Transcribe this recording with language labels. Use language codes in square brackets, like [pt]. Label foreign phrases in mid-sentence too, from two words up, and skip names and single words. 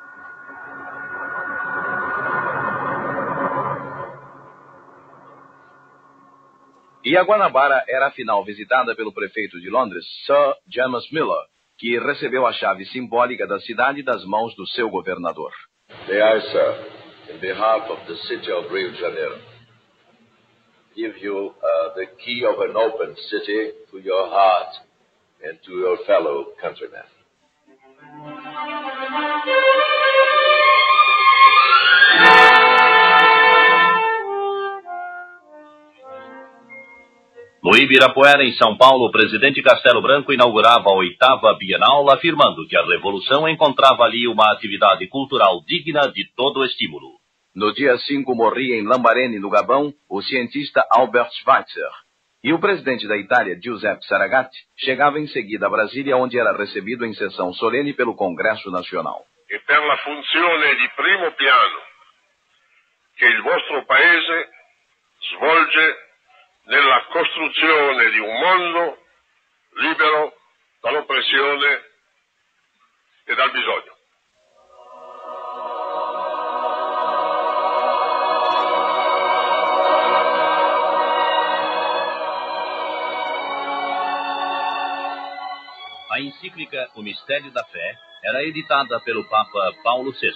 [pt] E a Guanabara era afinal visitada pelo prefeito de Londres, Sir James Miller, que recebeu a chave simbólica da cidade das mãos do seu governador. [en] May I, sir, in behalf of the city of Rio de Janeiro, give you the key of an open city to your heart and to your fellow countrymen. [pt] No Ibirapuera, em São Paulo, o presidente Castelo Branco inaugurava a 8ª Bienal, afirmando que a Revolução encontrava ali uma atividade cultural digna de todo estímulo. No dia 5, morria em Lambarene, no Gabão, o cientista Albert Schweitzer. E o presidente da Itália, Giuseppe Saragat, chegava em seguida a Brasília, onde era recebido em sessão solene pelo Congresso Nacional. [it] E per la funzione di primo piano che il vostro paese svolge nella costruzione di un mondo libero dall'oppressione e dal bisogno. [pt] A encíclica O Mistério da Fé era editada pelo Papa Paulo VI.